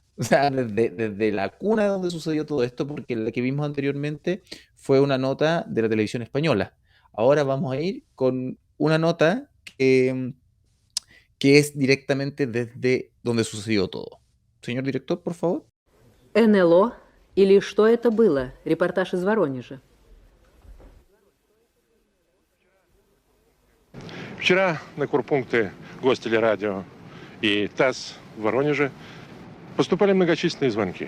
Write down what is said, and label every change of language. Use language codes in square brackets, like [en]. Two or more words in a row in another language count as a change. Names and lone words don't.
[es] O sea, desde la cuna donde sucedió todo esto, porque la que vimos anteriormente fue una nota de la televisión española. Ahora vamos a ir con una nota que es directamente desde donde sucedió todo. Señor director, por favor. [ru] НЛО или что это было? Репортаж из Воронежа. Вчера на корпункты Гостелерадио и ТАСС в Воронеже поступали многочисленные звонки.